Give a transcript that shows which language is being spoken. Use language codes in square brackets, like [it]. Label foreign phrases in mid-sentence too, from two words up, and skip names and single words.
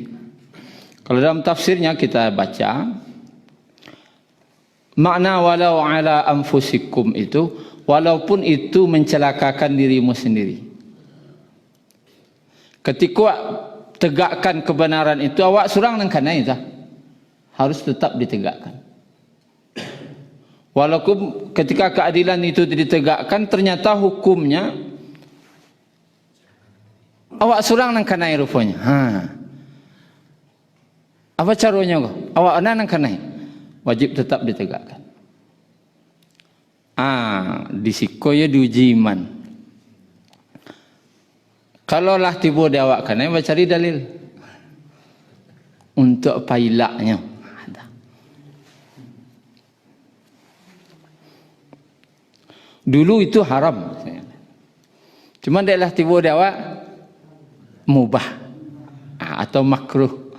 [id] Kalau dalam tafsirnya kita baca, makna [ar] walau ala anfusikum [id] itu, walaupun itu mencelakakan dirimu sendiri. Ketika tegakkan kebenaran itu, [min] awak surang nang kana [id] itu harus tetap ditegakkan. Walaupun ketika keadilan itu ditegakkan, ternyata hukumnya [min] awak surang nang kana [id] rupanya. Apa caranya kok? [min] Awak nang kana [id] wajib tetap ditegakkan. [min] Disiko ya diuji iman. Kalau lah tiba dia awak kan, cari dalil untuk pailaknya. Dulu itu haram, cuma dia lah tiba dia awak mubah atau makruh.